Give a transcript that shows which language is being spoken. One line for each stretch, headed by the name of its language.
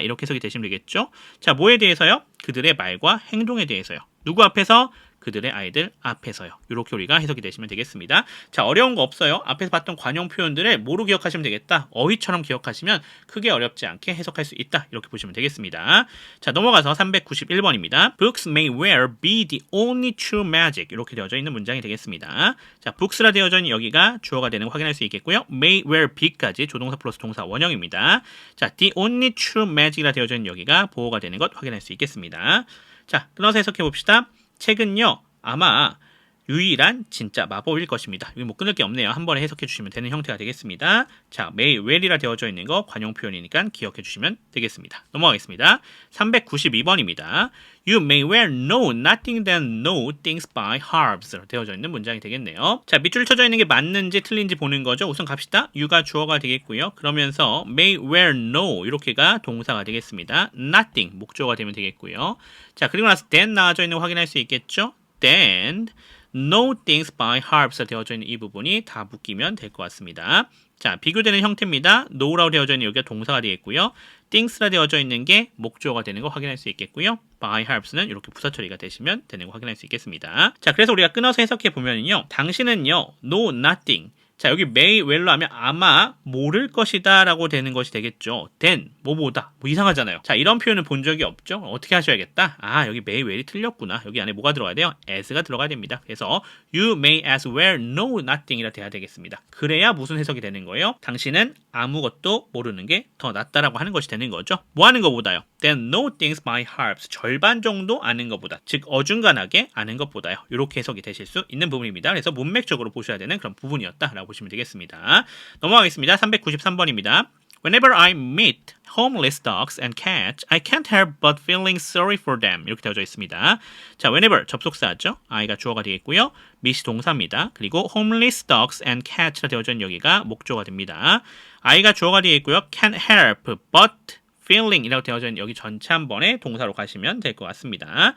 Korean: 이렇게 해석이 되시면 되겠죠. 자, 뭐에 대해서요? 그들의 말과 행동에 대해서요. 누구 앞에서? 그들의 아이들 앞에서요. 이렇게 우리가 해석이 되시면 되겠습니다. 자, 어려운 거 없어요. 앞에서 봤던 관용 표현들을 뭐로 기억하시면 되겠다. 어휘처럼 기억하시면 크게 어렵지 않게 해석할 수 있다. 이렇게 보시면 되겠습니다. 자, 넘어가서 391번입니다.
English: Books may well be the only true magic.
Korean: 이렇게 되어져 있는 문장이 되겠습니다. 자, books라 되어져 있는 여기가 주어가 되는 거 확인할 수 있겠고요.
English: may well be
Korean: 까지 조동사 플러스 동사 원형입니다. 자,
English: the only true magic
Korean: 이라 되어져 있는 여기가 보호가 되는 것 확인할 수 있겠습니다. 자, 끊어서 해석해 봅시다. 책은요, 아마 유일한 진짜 마법일 것입니다. 이거 뭐 끊을 게 없네요. 한 번에 해석해 주시면 되는 형태가 되겠습니다. 자,
English: may well
Korean: 이라 되어져 있는 거 관용 표현이니까 기억해 주시면 되겠습니다. 넘어가겠습니다. 392번입니다.
English: You may well know nothing than know things by hearts
Korean: 되어져 있는 문장이 되겠네요. 자, 밑줄 쳐져 있는 게 맞는지 틀린지 보는 거죠. 우선 갑시다. you가 주어가 되겠고요. 그러면서
English: may well know
Korean: 이렇게가 동사가 되겠습니다. nothing 목조가 되면 되겠고요. 자, 그리고 나서 then 나와져 있는 거 확인할 수 있겠죠.
English: then know things by hearts
Korean: 되어져 있는 이 부분이 다 묶이면 될 것 같습니다. 자, 비교되는 형태입니다. know라고 되어져 있는 여기가 동사가 되겠고요. things라 되어져 있는 게 목조가 되는 거 확인할 수 있겠고요.
English: by hearts
Korean: 는 이렇게 부사 처리가 되시면 되는 거 확인할 수 있겠습니다. 자, 그래서 우리가 끊어서 해석해 보면요. 당신은요,
English: know nothing.
Korean: 자, 여기
English: may well
Korean: 로 하면 아마 모를 것이다 라고 되는 것이 되겠죠. then, 뭐보다. 뭐 이상하잖아요. 자, 이런 표현을 본 적이 없죠. 어떻게 하셔야겠다? 아, 여기
English: may well
Korean: 이 틀렸구나. 여기 안에 뭐가 들어가야 돼요? as가 들어가야 됩니다. 그래서
English: you may as well know nothing
Korean: 이라 돼야 되겠습니다. 그래야 무슨 해석이 되는 거예요? 당신은 아무것도 모르는 게 더 낫다라고 하는 것이 되는 거죠. 뭐 하는 것보다요?
English: then know things by heart.
Korean: 절반 정도 아는 것보다. 즉, 어중간하게 아는 것보다요. 이렇게 해석이 되실 수 있는 부분입니다. 그래서 문맥적으로 보셔야 되는 그런 부분이었다라고 보시면 되겠습니다. 넘어가겠습니다. 393번입니다.
English: Whenever I meet homeless dogs and cats, I can't help but feeling sorry for them.
Korean: 이렇게 되어져 있습니다. 자, whenever 접속사죠. I가 주어가 되겠고요. meet이 동사입니다. 그리고
English: homeless dogs and cats
Korean: 라 되어져 있는 여기가 목조가 됩니다. I가 주어가 되겠고요.
English: can't help but feeling
Korean: 이라고 되어져 있는 여기 전체 한 번에 동사로 가시면 될 것 같습니다.